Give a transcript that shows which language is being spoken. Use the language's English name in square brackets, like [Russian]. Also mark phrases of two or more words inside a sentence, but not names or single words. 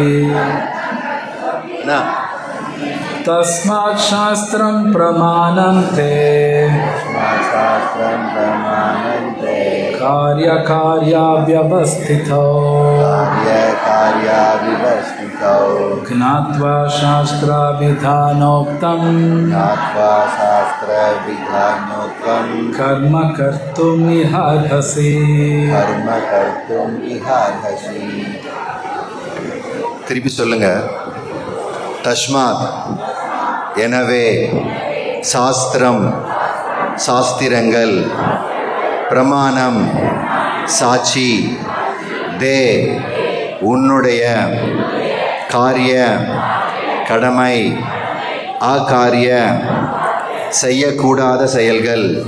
[Sanskrit] तस्मात् शास्त्रं प्रमाणं ते कार्याकार्य व्यवस्थितौ ज्ञात्वा शास्त्रविधानोक्तं कर्म कर्तुं इहार्हसि. [Tamil] திருப்பி சொல்லுங்க. தஸ்மாத் எனவே, சாஸ்திரம் சாஸ்திரங்கள், பிரமாணம் சாட்சி, தே உன்னுடைய, காரிய கடமை, ஆகாரிய செய்யக்கூடாத செயல்கள்,